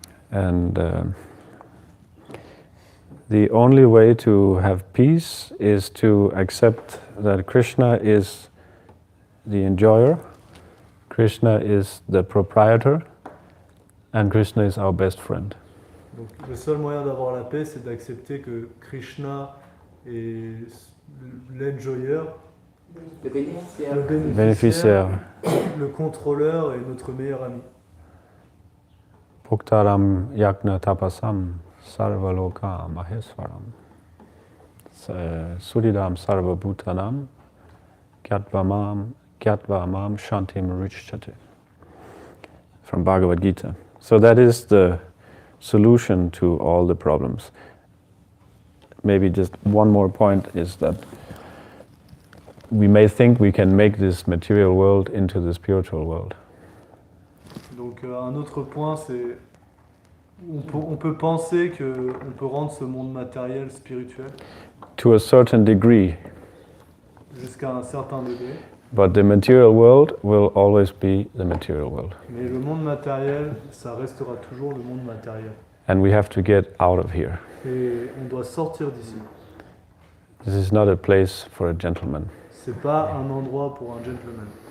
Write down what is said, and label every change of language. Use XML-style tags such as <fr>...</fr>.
<en>And the only way to have peace is to accept that Krishna is the enjoyer, Krishna is the proprietor, and Krishna is our best friend.</en> <fr>Donc le seul moyen d'avoir la paix, c'est d'accepter que Krishna est l'enjoyeur, Le bénéficiaire. le bénéficiaire, le contrôleur et notre meilleur ami.</fr> <sa>Bhuktaram yagna tapasam sarvaloka maheswaram suridam sarva bhutanam gyatva mam shantim richchate.</sa> <en>From Bhagavad Gita. So that is the solution to all the problems. Maybe just one more point is that we may think we can make this material world into the spiritual world.</en> <fr>Donc un autre point, c'est on peut penser qu'on peut rendre ce monde matériel spirituel</fr> <en>To a certain degree,</en> <fr>jusqu'à un certain degré.</fr> <en>But the material world will always be the material world.</en> <fr>Mais le monde matériel, ça restera toujours le monde matériel.</fr> <en>And we have to get out of here.</en> <fr>Et on doit sortir d'ici.</fr> <en>This is not a place for a gentleman.</en> <fr>C'est pas un endroit pour un gentleman.</fr>